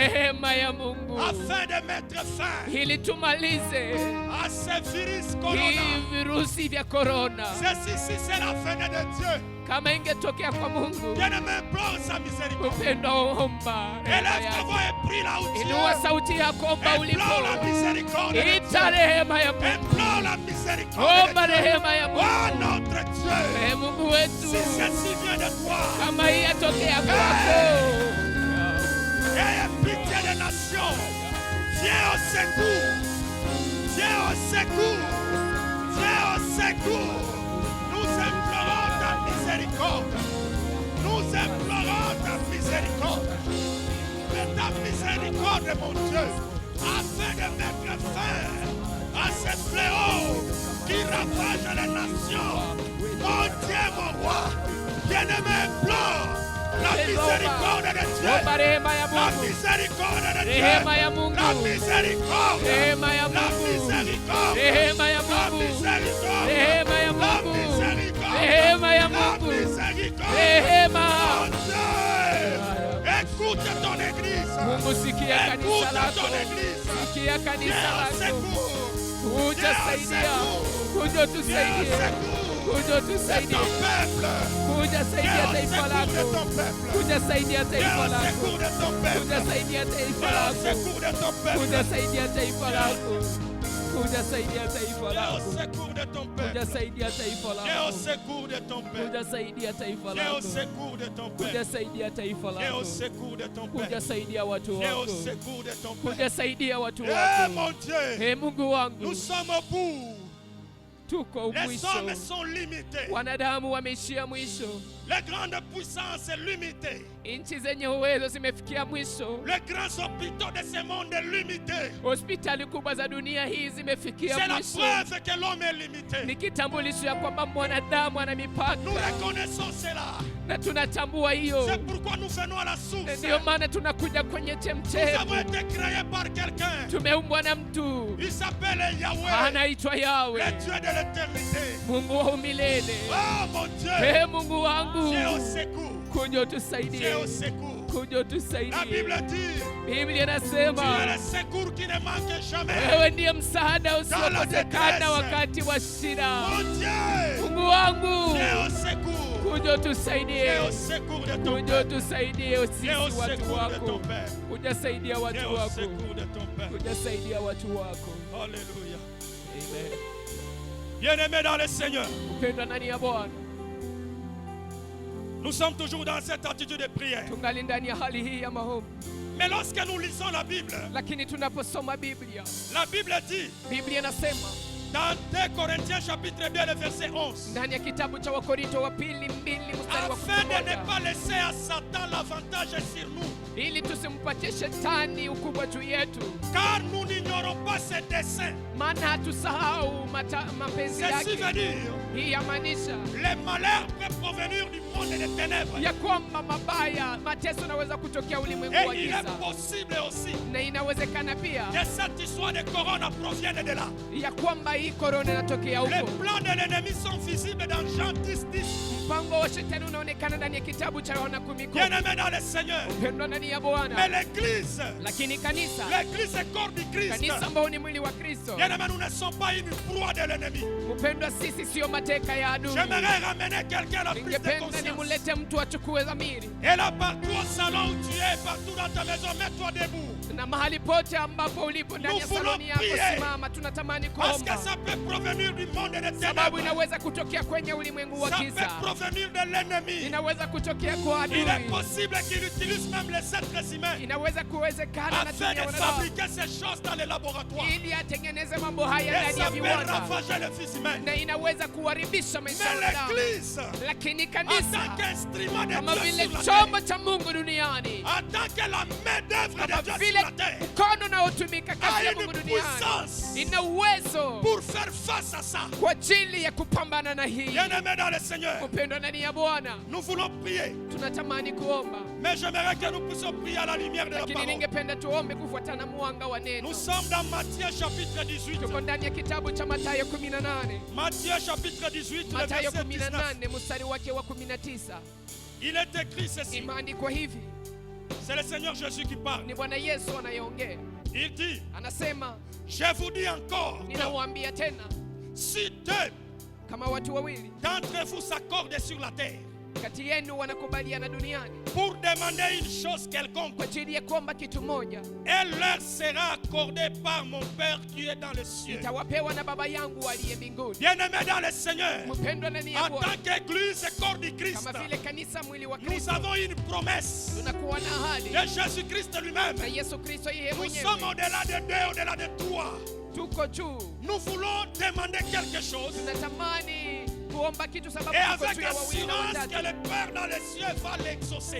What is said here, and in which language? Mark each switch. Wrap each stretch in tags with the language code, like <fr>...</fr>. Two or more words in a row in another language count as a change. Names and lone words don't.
<sw>rehema ya Mungu</sw> <fr>afin de mettre fin</fr> <sw>ili tumalize</sw> <fr>à ce virus corona.</fr> <sw>hii virusi vya korona.</sw> <fr>Ceci, c'est la venue de Dieu.</fr> <sw>Kama ingetokea kwa Mungu,</sw> <fr>Bien-aimé, implore sa miséricorde.</fr> <sw>upendo omba rehema</sw> <fr>Élève ta</fr> <sw>yake.</sw> <fr>voix et prie là où tu</fr> <sw>Inua</sw> <fr>es.</fr> <sw>sauti yako, omba ulipo,</sw> <fr>Implore la miséricorde de</fr> <sw>ita</sw> <fr>Dieu.</fr> <sw>rehema ya Mungu,</sw> <fr>Implore la miséricorde</fr> <sw>omba</sw> <fr>de Dieu.</fr> <sw>rehema ya Oh Mungu.</sw> <fr>notre Dieu,</fr> <sw>Ee Mungu wetu,</sw> <fr>si ceci vient de toi,</fr> <sw>kama hii yatokea kwako,</sw> <fr>ayez pitié des nations. Viens au secours. Viens au secours. Viens au secours. Nous implorons ta miséricorde. Nous implorons ta miséricorde. De ta miséricorde, mon Dieu, afin de mettre fin à ce fléau qui ravage les nations. Mon Dieu, mon roi, bien-aimé, implore la miséricorde de Dieu.</fr> <sw>omba rehema ya</sw> <fr>La</fr> <sw>Mungu,</sw> <fr>miséricorde de Dieu.</fr> <sw>rehema ya Mungu,</sw> <fr>La miséricorde.</fr> <sw>rehema ya</sw> <fr>La</fr> <sw>Mungu,</sw> <fr>miséricorde.</fr> <sw>rehema ya</sw> <fr>La</fr> <sw>Mungu,</sw> <fr>miséricorde.</fr> <sw>rehema ya</sw> <fr>La</fr> <sw>Mungu,</sw> <fr>miséricorde.</fr> <sw>rehema ya</sw> <fr>La</fr> <sw>Mungu,</sw> <fr>miséricorde.</fr> <sw>rehema.</sw> <fr>Mon Dieu, écoute ton église.</fr> <sw>Mungu, sikia</sw> <fr>Écoute</fr> <sw>kanisa lako,</sw> <fr>ton église.</fr> <sw>sikia kanisa</sw> <fr>Viens au</fr> <sw>lako,</sw> <fr>secours.</fr> <sw>kuja saidia, kuja</sw> <fr>Viens au</fr> <sw>tusaidie,</sw> <fr>secours</fr> <sw>kuja</sw> <fr>de</fr> <sw>tusaidie,</sw> <fr>ton peuple.</fr> <sw>kuja</sw> <fr>Viens</fr> <sw>saidia</sw> <fr>au</fr> <sw>taifa</sw> <fr>secours de</fr> <sw>lako,</sw> <fr>ton peuple.</fr> <sw>kuja saidia</sw> <fr>Viens</fr> <sw>taifa</sw> <fr>au</fr> <sw>lako,</sw> <fr>secours de ton peuple.</fr> <sw>kuja saidia taifa</sw> <fr>Viens au</fr> <sw>lako,</sw> <fr>secours de ton peuple.</fr> <sw>kuja saidia taifa lako, kuja saidia taifa</sw> <fr>Viens au</fr> <sw>lako,</sw> <fr>secours de ton</fr> <sw>kuja</sw> <fr>peuple.</fr> <sw>saidia taifa</sw> <fr>Viens au</fr> <sw>lako,</sw> <fr>secours de ton peuple.</fr> <sw>kuja saidia taifa</sw> <fr>Viens au</fr> <sw>lako,</sw> <fr>secours de ton</fr> <sw>kuja</sw> <fr>peuple.</fr> <sw>saidia taifa</sw> <fr>Viens au</fr> <sw>lako,</sw> <fr>secours de ton</fr> <sw>kuja</sw> <fr>peuple.</fr> <sw>saidia watu</sw> <fr>Viens au</fr> <sw>wako,</sw> <fr>secours de ton peuple.</fr> <sw>kuja saidia watu Eh wako.</sw> <fr>mon Dieu,</fr> <sw>Ee Mungu wangu,</sw> <fr>nous sommes au bout</fr> <sw>tuko</sw> <fr>Les</fr> <sw>mwisho.</sw> <fr>hommes sont limités.</fr> <sw>Wanadamu wameishia mwisho.</sw> <fr>Les grandes puissances limitées.</fr> <sw>Nchi zenye uwezo zimefikia mwisho.</sw> <fr>Les grands hôpitaux de ce monde est limité.</fr> <sw>Hospitali kubwa za dunia hii zimefikia</sw> <fr>C'est la</fr> <sw>mwisho.</sw> <fr>preuve que l'homme est limité.</fr> <sw>Ni kitambulisho ya kwamba mwanadamu ana mipaka.</sw> <fr>Nous reconnaissons cela.</fr> <sw>Na tunatambua hiyo.</sw> <fr>C'est pourquoi nous venons à la source.</fr> <sw>Ndio maana tunakuja kwenye</sw> <fr>Nous</fr> <sw>chemchemi.</sw> <fr>avons été créés par quelqu'un.</fr> <sw>Tumeumbwa na mtu.</sw> <fr>Il s'appelle Yahweh.</fr> <sw>Anaitwa Yahweh.</sw> <fr>Le Dieu de l'éternité.</fr> <sw>Mungu wa umilele.</sw> <fr>Oh mon Dieu.</fr> <sw>Ee Mungu wangu.</sw> <fr>Viens au secours.</fr> <sw>Kuja utusaidie.</sw> <fr>Viens au secours.</fr> <sw>Kuja</sw> <fr>La</fr> <sw>utusaidie.</sw> <fr>Bible dit,</fr> <sw>Biblia</sw> <fr>tu es</fr> <sw>inasema</sw> <fr>le secours qui ne manque jamais.</fr> <sw>wewe ndiye msaada usiokosekana wakati wa shida.</sw> <fr>Mon Dieu.</fr> <sw>Mungu wangu.</sw> <fr>Viens au secours.</fr> <sw>Kuja utusaidie.</sw> <fr>Viens au secours de ton</fr> <sw>Kuja</sw> <fr>peuple.</fr> <sw>utusaidie sisi</sw> <fr>Viens au</fr> <sw>watu</sw> <fr>secours de ton</fr> <sw>wako.</sw> <fr>Père.</fr> <sw>Kuja saidia</sw> <fr>Viens</fr> <sw>watu</sw> <fr>au</fr> <sw>wako.</sw> <fr>secours de ton Père.</fr> <sw>Kuja saidia watu wako.</sw> <fr>Alléluia. Amen. Bien-aimés dans le Seigneur,</fr> <sw>Upendwa ndani ya Bwana.</sw> <fr>nous sommes toujours dans cette attitude de prière.</fr> <sw>Tungali ndani ya hali hii ya maombi.</sw> <fr>Mais lorsque nous lisons la Bible,</fr> <sw>Lakini tunaposoma Biblia,</sw> <fr>la Bible dit</fr> <sw>Biblia inasema</sw> <fr>dans 2 Corinthiens chapitre 2 le verset 11,</fr> <sw>ndani ya kitabu cha Wakorinto wa pili 2 mstari wa</sw> <fr>afin de ne</fr> <sw>11,</sw> <fr>pas laisser à Satan l'avantage sur nous,</fr> <sw>ili tusimpatie shetani ukubwa juu yetu,</sw> <fr>car nous n'ignorons pas ses desseins.</fr> <sw>maana hatusahau mapenzi</sw> <fr>Ceci veut</fr> <sw>yake.</sw> <fr>dire,</fr> <sw>Hii yamaanisha</sw> <fr>les malheurs peuvent provenir du monde des ténèbres.</fr> <sw>ya kwamba mabaya, mateso yanaweza kutokea ulimwengu wa</sw> <fr>Et il est</fr> <sw>giza,</sw> <fr>possible aussi</fr> <sw>na inawezekana pia</sw> <fr>que cette histoire de corona provienne de là.</fr> <sw>ya kwamba hii korona inatokea</sw> <fr>Les</fr> <sw>huko.</sw> <fr>plans de l'ennemi sont visibles dans Jean 10:10.</fr> <sw>Mpango wa shetani unaonekana ndani ya kitabu cha Yohana 10:10.</sw> <fr>Bien-aimés dans le Seigneur,</fr> <sw>Upendwa ndani ya</sw> <fr>mais</fr> <sw>Bwana.</sw> <fr>l'église,</fr> <sw>Lakini kanisa,</sw> <fr>l'église est corps du Christ.</fr> <sw>kanisa ambao ni mwili wa Kristo,</sw> <fr>Bien-aimés, nous ne sommes pas une proie de l'ennemi.</fr> <sw>upendwa, sisi sio mateka ya adui.</sw> <fr>J'aimerais ramener quelqu'un à la prise de</fr> <sw>Ningependa</sw> <fr>conscience.</fr> <sw>nimulete mtu achukue dhamiri,</sw> <fr>Et là, partout au salon où tu es, partout dans ta maison, mets-toi debout.</fr> <sw>na mahali pote ambapo ulipo ndani ya</sw> <fr>Nous voulons</fr> <sw>saloni yako,</sw> <fr>prier.</fr> <sw>simama. Tunatamani</sw> <fr>Parce que</fr> <sw>kuomba,</sw> <fr>ça peut provenir du monde des</fr> <sw>sababu</sw> <fr>ténèbres.</fr> <sw>inaweza kutokea kwenye ulimwengu wa</sw> <fr>Ça peut</fr> <sw>giza,</sw> <fr>provenir de l'ennemi.</fr> <sw>inaweza kutokea kwa</sw> <fr>Il est</fr> <sw>adui,</sw> <fr>possible qu'il utilise même les êtres humains</fr> <sw>inaweza kuwezekana na</sw> <fr>afin</fr> <sw>tumia</sw> <fr>de</fr> <sw>wanadamu</sw> <fr>fabriquer ces choses dans les laboratoires.</fr> <sw>ili atengeneze mambo haya</sw> <fr>Et</fr> <sw>ndani</sw> <fr>ça</fr> <sw>ya</sw> <fr>peut</fr> <sw>viwanda,</sw> <fr>ravager le fils humain.</fr> <sw>na inaweza kuharibisha maisha ya</sw> <fr>Mais</fr> <sw>wanadamu.</sw> <fr>l'église,</fr> <sw>Lakini</sw> <fr>en</fr> <sw>kanisa</sw> <fr>tant qu'instrument de</fr> <sw>kama</sw> <fr>Dieu</fr> <sw>vile</sw> <fr>sur la</fr> <sw>chombo</sw> <fr>terre,</fr> <sw>cha Mungu duniani,</sw> <fr>en tant que la main d'œuvre</fr> <sw>kama</sw> <fr>de Dieu</fr> <sw>vile</sw> <fr>sur la terre,</fr> <sw>mkono unaotumika kazi ya</sw> <fr>a</fr> <sw>Mungu</sw> <fr>une</fr> <sw>duniani,</sw> <fr>puissance</fr> <sw>ina uwezo</sw> <fr>pour faire face à ça.</fr> <sw>kwa ajili ya kupambana na hii.</sw> <fr>Bien-aimés dans le Seigneur,</fr> <sw>Upendwa ndani ya Bwana,</sw> <fr>nous voulons prier.</fr> <sw>tunatamani kuomba,</sw> <fr>Mais j'aimerais que nous puissions prier à la lumière de la</fr> <sw>lakini</sw> <fr>parole.</fr> <sw>ningependa tuombe kufuatana mwanga wa neno.</sw> <fr>Nous sommes dans Matthieu chapitre 18.</fr> <sw>Tuko ndani ya kitabu cha Mathayo 18,</sw> <fr>Matthieu chapitre 18, le</fr> <sw>Mathayo</sw> <fr>verset 19.</fr> <sw>18 mstari wake wa 19.</sw> <fr>Il est écrit ceci.</fr> <sw>Imeandikwa hivi,</sw> <fr>C'est le Seigneur Jésus qui parle.</fr> <sw>ni Bwana Yesu anayeongea,</sw> <fr>Il dit,</fr> <sw>anasema,</sw> <fr>je vous dis encore,</fr> <sw>ninawaambia tena,</sw> <fr>si deux</fr> <sw>kama watu wawili</sw> <fr>d'entre vous s'accordent sur la terre</fr> <sw>kati yenu wanakubaliana duniani</sw> <fr>pour demander une chose quelconque,</fr> <sw>kwa ajili ya kuomba kitu moja,</sw> <fr>elle leur sera accordée par mon Père qui est dans les cieux.</fr> <sw>itawapewa na Baba yangu aliye mbinguni.</sw> <fr>Bien-aimés dans le Seigneur,</fr> <sw>Mpendwa ndani ya</sw> <fr>en</fr> <sw>Bwana,</sw> <fr>tant qu'église et corps du Christ,</fr> <sw>kama vile kanisa mwili wa</sw> <fr>nous</fr> <sw>Kristo,</sw> <fr>avons une promesse</fr> <sw>tunakuwa na ahadi</sw> <fr>de Jésus-Christ lui-même.</fr> <sw>na Yesu Kristo yeye</sw> <fr>Nous sommes</fr> <sw>mwenyewe.</sw> <fr>au-delà de deux, au-delà de trois.</fr> <sw>Tuko juu,</sw> <fr>Nous voulons demander quelque chose</fr> <sw>tunatamani kuomba kitu, sababu</sw> <fr>et</fr> <sw>tuko</sw> <fr>avec</fr> <sw>juu ya wawili na</sw> <fr>assurance que</fr> <sw>watatu,</sw> <fr>le Père dans les cieux va l'exaucer.</fr>